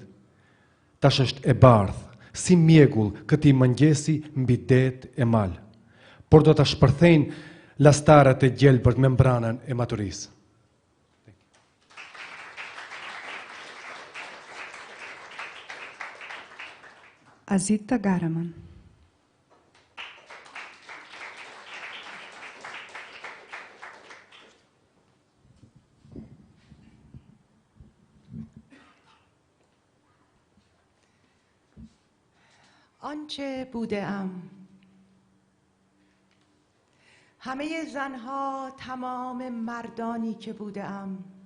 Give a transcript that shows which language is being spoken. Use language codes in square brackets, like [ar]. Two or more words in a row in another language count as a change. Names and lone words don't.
[sq] Tash është e bardhë, si mjegull këtij mëngjesi mbi det e mal, por do ta shpërthejnë lastarët e gjelbërt membranën e maturisë. Azita Garaman. [fa] آنچه بوده‌ام همه زنها، تمام مردانی که بوده‌ام،